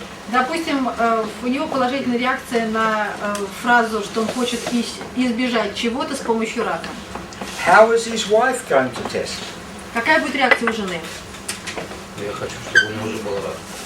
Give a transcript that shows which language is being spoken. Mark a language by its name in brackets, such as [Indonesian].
[Russian] Допустим, у него положительная реакция на фразу, что он хочет избежать чего-то с помощью рака. [English] How is his wife going to test? [Russian] Какая будет реакция у жены? Я хочу, чтобы у него уже был рак.